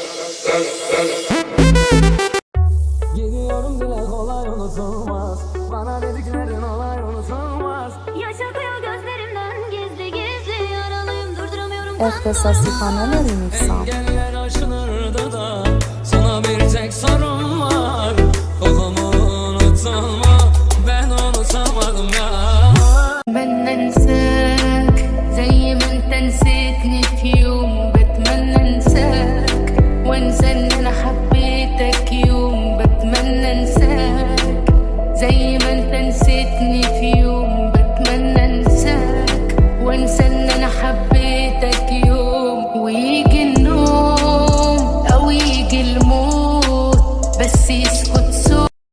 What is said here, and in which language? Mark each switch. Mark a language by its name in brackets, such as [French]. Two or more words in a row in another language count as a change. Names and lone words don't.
[Turkish] Gidiyorum dile kolay unutulmaz. Bana dediklerin olay unutulmaz. Yaşatıyor gözlerimden gizli gizli yaralıyım durduramıyorum. [Persian] اختصاصی کانال ریمیکسام. [Turkish] Engeller aşılırdı da sana bir tek sorum var. Kolumu unutulma, ben unutamadım ya. [Arabic] بتمنى انساك زي ما انت نسيتني في يوم بتمنى انساك وانسى ان انا حبيتك يوم بتمنى انساك زي ما انت نسيتني في يوم بتمنى انساك وانسى ان انا حبيتك يوم ويجي النوم او يجي الموت بس يسكت صوت